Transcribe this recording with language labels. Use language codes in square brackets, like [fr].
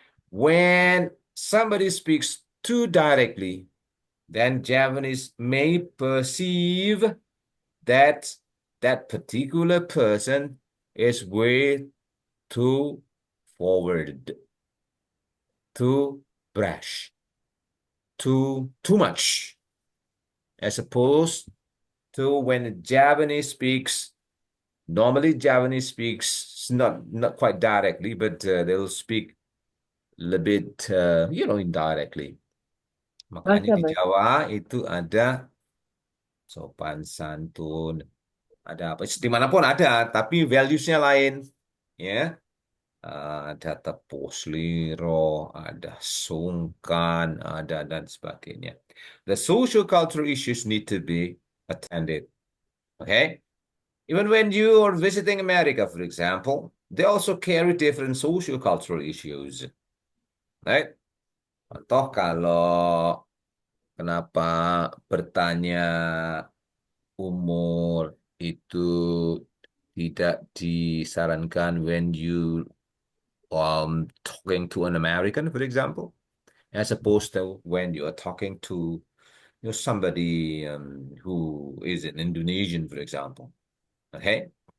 [en] When somebody speaks too directly, then Javanese may perceive that that particular person is way too forward, too brash, too much, as opposed to when Javanese speaks. Normally, Javanese speaks not quite directly, but they'll speak a little bit, indirectly. [id] Makanya di Jawa itu ada sopan santun, ada apa? Dimanapun ada, tapi values-nya lain, ya. Ada tepuk seliro, ada sungkan, ada dan sebagainya. [en] The social cultural issues need to be attended. Okay? Even when you are visiting America, for example, they also carry different social cultural issues. Right? [id] Contoh kalau kenapa bertanya umur itu tidak disarankan [en] when you talking to an American, for example, as opposed to when you are talking to somebody who is an Indonesian, for example. Okay?